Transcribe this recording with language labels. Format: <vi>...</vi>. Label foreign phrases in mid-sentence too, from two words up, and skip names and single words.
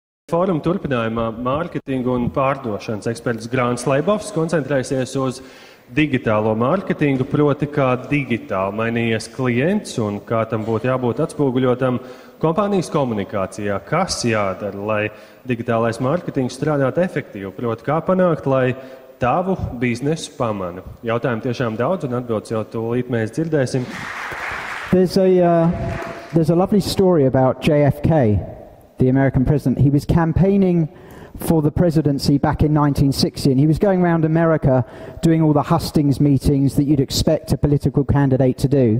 <lv>Fóruma turpinājumā mārketinga un pārdošanas eksperts Grāns Leboffs koncentrēsies uz digitālo mārketingu, proti kā digitāli mainījies klients un kā tam būtu jābūt atspoguļotam kompānijas komunikācijā. Kas jādara, lai digitālais mārketings strādātu efektīvi, proti kā panākt, lai tavu biznesu pamana. Jautājumu tiešām daudz un atbildes jau tūlīt mēs dzirdēsim.</lv> <en>There's a lovely story about JFK, the American president. He was campaigning for the presidency back in 1960, and he was going around America doing all the hustings meetings that you'd expect a political candidate to do.</en>